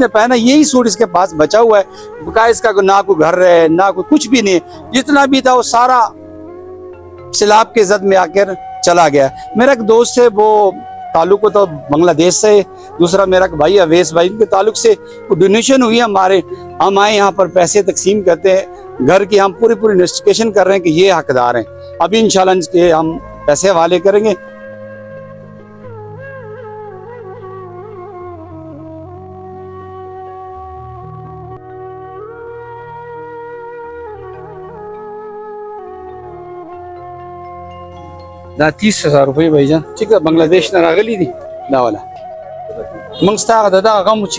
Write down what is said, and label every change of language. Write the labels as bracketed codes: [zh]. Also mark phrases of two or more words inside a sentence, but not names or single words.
[ur] پہنا یہی سوٹ اس کے پاس بچا ہوا ہے بقایا اس کا نہ کوئی گھر ہے نہ کوئی کچھ بھی نہیں جتنا بھی تھا وہ سارا سیلاب کے زد میں آ کر چلا گیا میرا ایک دوست ہے وہ تعلق تو بنگلہ دیش سے دوسرا میرا بھائی اویس بھائی ان کے تعلق سے ڈونیشن ہوئی ہمارے ہم آئے یہاں پر پیسے تقسیم کرتے ہیں گھر کی ہم پوری انویسٹیگیشن کر رہے ہیں کہ یہ حقدار ہیں ابھی انشاءاللہ اس کے ہم پیسے حوالے کریں گے [ps] دا 30,000 روپۍ भाईजान چې بنگلاديش نه راغلي دي دا والا موږ ستاسو دا غم چې